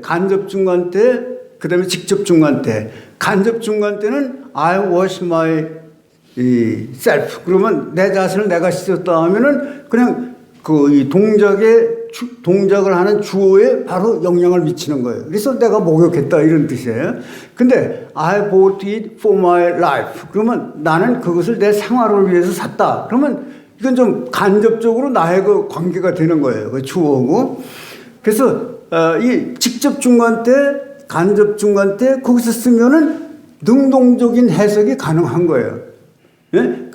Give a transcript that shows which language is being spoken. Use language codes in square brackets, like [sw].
[ko] 간접 중간태, 그 다음에 직접 중간태. 간접 중간태는 [en] I wash my self. [ko] 그러면 내 자신을 내가 씻었다 하면은 그냥 이 동작을 하는 주어에 바로 영향을 미치는 거예요. 그래서 내가 목욕했다 이런 뜻이에요. 근데 [en] I bought it for my life. [ko] 그러면 나는 그것을 내 생활을 위해서 샀다. 그러면 이건 좀 간접적으로 나의 그 관계가 되는 거예요. 그 주어고. 그래서 이 직접 중간태, 간접 중간태 거기서 쓰면은 능동적인 해석이 가능한 거예요. 예?